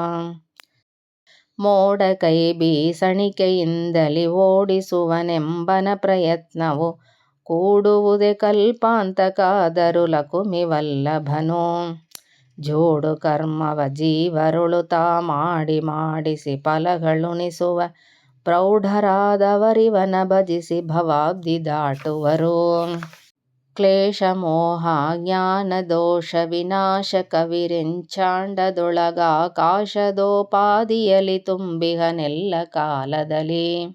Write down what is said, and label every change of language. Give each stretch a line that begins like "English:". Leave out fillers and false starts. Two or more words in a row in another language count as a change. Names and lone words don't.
Kannada: ಮೋಡ ಕೈ ಬೀಸಣಿಕೆಯಿಂದಲಿ ಓಡಿಸುವನೆಂಬನ ಪ್ರಯತ್ನವು ಕೂಡುವುದೇ ಕಲ್ಪಾಂತಕಾದರೂ ಲಕುಮಿ ವಲ್ಲಭನು. ಜೋಡು ಕರ್ಮವ ಜೀವರುಳು ತಾ ಮಾಡಿ ಮಾಡಿಸಿ ಫಲಗಳುಣಿಸುವ ಪ್ರೌಢರಾದವರಿವನ ಭಜಿಸಿ ಭವಾಬ್ದಿ ದಾಟುವರು. ಕ್ಲೇಶ ಮೋಹ ಜ್ಞಾನ ದೋಷ ವಿನಾಶ ಕವಿರೆಂಚಾಂಡದೊಳಗಾಕಾಶದೋಪಾದಿಯಲಿ ತುಂಬಿಹನೆಲ್ಲ ಕಾಲದಲ್ಲಿ.